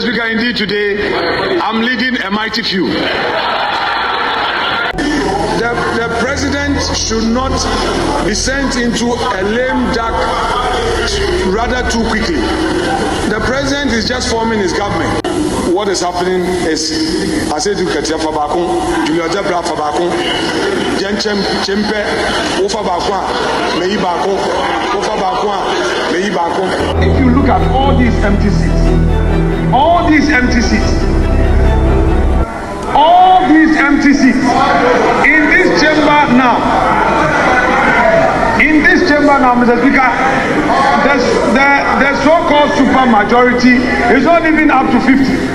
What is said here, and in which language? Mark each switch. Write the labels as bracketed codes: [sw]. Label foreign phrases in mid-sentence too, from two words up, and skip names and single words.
[en] Speaker, indeed today, I'm leading a mighty few. The president should not be sent into a lame duck rather too quickly. The president is just forming his government. What is happening is, I said to Ketia Fabakon, Julia Jabra Fabakon, Jenchem Chempe, Ofabakwa, Meibakon, Ofabakwa, Meibakon. If you look at all these empty seats, in this chamber now, Mr. Speaker, the so-called super majority is not even up to 50.